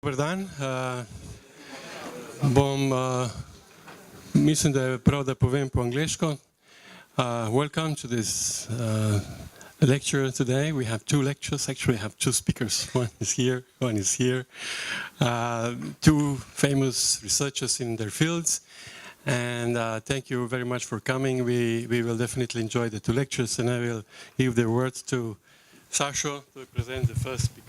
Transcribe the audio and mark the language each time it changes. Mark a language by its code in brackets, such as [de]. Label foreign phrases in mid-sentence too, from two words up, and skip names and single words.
[sl] Dober dan. Mislim, da je prav, da povem po angleško. [en] Welcome to this lecture today. We have two lectures. Actually, we have two speakers. One is here, one is here. Two famous researchers in their fields. And thank you very much for coming. We will definitely enjoy the two lectures, and I will give the word to Sasho to present the first speaker.